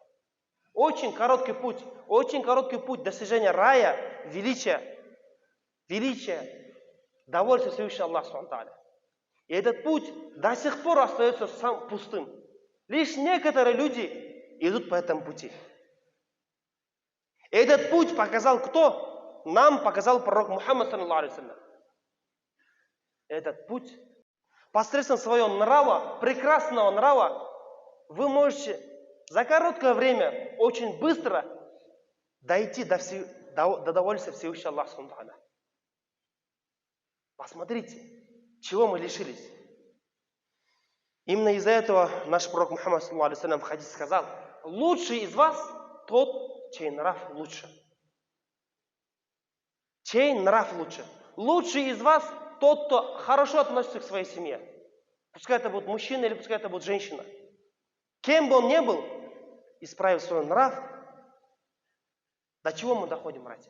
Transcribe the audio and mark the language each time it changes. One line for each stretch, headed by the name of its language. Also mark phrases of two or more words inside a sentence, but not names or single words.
Russian: Очень короткий путь достижения рая, величия, довольствия Всевышнего Аллаха
Arabic: سبحانه وتعالى.
Russian: И этот путь до сих пор остается сам пустым. Лишь некоторые люди идут по этому пути. И этот путь показал кто? Нам показал пророк Мухаммад
Arabic: صلى الله عليه وسلم.
Russian: Этот путь посредством своего нрава, прекрасного нрава, вы можете за короткое время, очень быстро дойти до довольствия Всевышнего Аллаха
Arabic: سبحانه وتعالى.
Russian: Посмотрите, чего мы лишились. Именно из-за этого наш пророк Мухаммад
Arabic: صلى الله عليه وسلم
Russian: в хадисе сказал: лучший из вас тот, чей нрав лучше. Чей нрав лучше. Лучший из вас тот, кто хорошо относится к своей семье. Пускай это будет мужчина или пускай это будет женщина. Кем бы он ни был, исправив свой нрав, до чего мы доходим, братья?